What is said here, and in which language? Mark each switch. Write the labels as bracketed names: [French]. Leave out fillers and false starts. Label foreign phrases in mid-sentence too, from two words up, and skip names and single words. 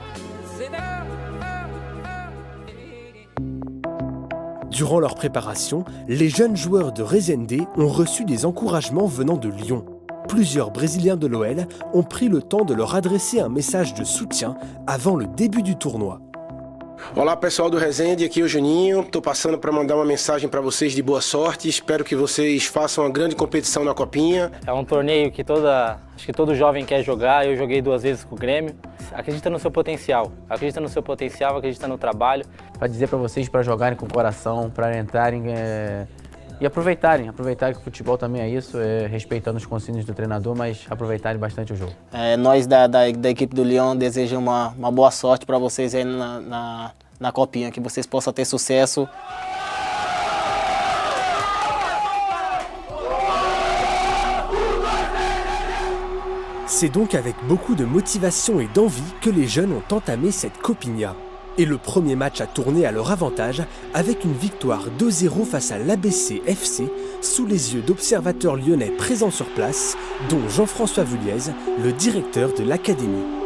[French] Durant leur préparation, les jeunes joueurs de Resende ont reçu des encouragements venant de Lyon. Plusieurs Brésiliens de l'OL ont pris le temps de leur adresser un message de soutien avant le début du tournoi. [Portuguese] Olá pessoal do Resende, aqui é o Juninho, estou passando para mandar uma mensagem para vocês de boa sorte, espero que vocês façam uma grande competição na Copinha. É um torneio que acho que todo jovem quer jogar, eu joguei 2 vezes com o Grêmio. Acredita no seu potencial, acredita no trabalho. Para dizer para vocês para jogarem com o coração, para entrarem e aproveitarem que o futebol também é isso, respeitando os conselhos do treinador, mas aproveitarem bastante o jogo. Nós da equipe do Lyon desejamos uma boa sorte para vocês aí na Copinha, que vocês possam ter sucesso. [French] C'est donc avec beaucoup de motivation et d'envie que les jeunes ont entamé cette Copinha. Et le premier match a tourné à leur avantage avec une victoire 2-0 face à l'ABC FC sous les yeux d'observateurs lyonnais présents sur place, dont Jean-François Vulliez, le directeur de l'académie.